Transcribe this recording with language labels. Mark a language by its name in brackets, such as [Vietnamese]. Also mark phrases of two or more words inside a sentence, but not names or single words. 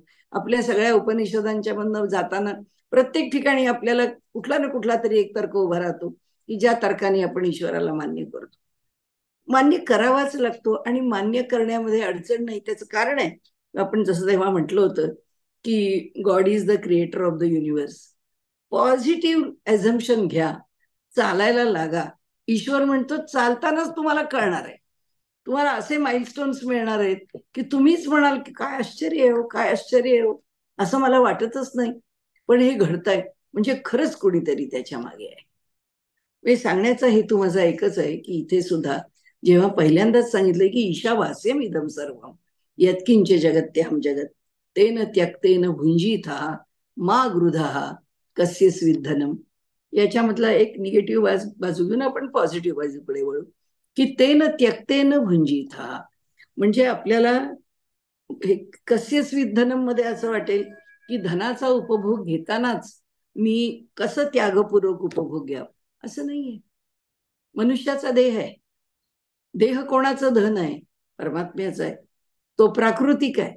[Marathi] आपल्या सगळ्या उपनिषदांच्या मधनं जाताना प्रत्येक ठिकाणी आपल्याला कुठला ना कुठला तरी एक तर्क उभा राहतो की ज्या तर्काने आपण ईश्वराला मान्य करतो. मान्य करावाच लागतो आणि मान्य करण्यामध्ये अडचण नाही. त्याचं कारण आहे, आपण जसं तेव्हा म्हटलं होतं की [English] God is the creator of the universe. positive assumption [Marathi] घ्या, चालायला लागा. ईश्वर म्हणतो चालतानाच तुम्हाला कळणार आहे, तुम्हाला असे माइलस्टोन्स मिळणार आहेत की तुम्हीच म्हणाल की काय आश्चर्य आहे हो, काय आश्चर्य आहे हो, असं मला वाटतच नाही, पण हे घडतंय म्हणजे खरंच कोणीतरी त्याच्या मागे आहे. मी सांगण्याचा हेतू माझा एकच आहे की इथे सुद्धा जेव्हा पहिल्यांदाच सांगितलंय की [Sanskrit] ईशावास्यम इदम सर्वम यत्किंच जगत्याम जगत तेन त्यक्तेन भुंजीथा मा गृधा कस्य स्विद्धनम, [Marathi] याच्यामधला एक निगेटिव्ह बाजू घेऊन आपण पॉझिटिव्ह बाजूकडे वळू की [Sanskrit] तेन त्यक्तेन भुंजीथा, [Marathi] म्हणजे आपल्याला [Sanskrit] कस्य स्विद्धनम [Marathi] मध्ये असं वाटेल की धनाचा उपभोग घेतानाच मी कसं त्यागपूर्वक उपभोग घ्यावा, असं नाहीये. मनुष्याचा देह आहे, देह कोणाचं धन आहे, परमात्म्याचा आहे, तो प्राकृतिक आहे.